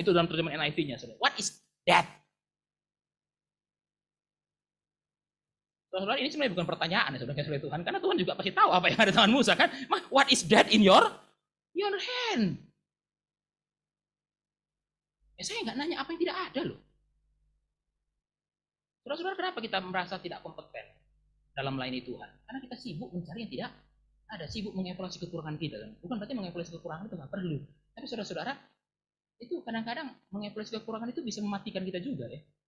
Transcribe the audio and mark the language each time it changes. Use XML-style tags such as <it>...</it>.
<id>Itu dalam terjemahan NIV-nya.</id> <en>What is that?</en> <id>Saudara, ini sebenarnya bukan pertanyaan ya, saudara Tuhan. Karena Tuhan juga pasti tahu apa yang ada di tangan Musa kan.</id> <en>What is that in your hand?</en> <id>Ya, saya nggak nanya apa yang tidak ada loh. Saudara-saudara, kenapa kita merasa tidak kompeten dalam melayani Tuhan? Karena kita sibuk mencari yang tidak ada, sibuk mengevaluasi kekurangan kita. Bukan berarti mengevaluasi kekurangan itu nggak perlu. Tapi saudara-saudara, itu kadang-kadang mengevaluasi kekurangan itu bisa mematikan kita juga ya.</id>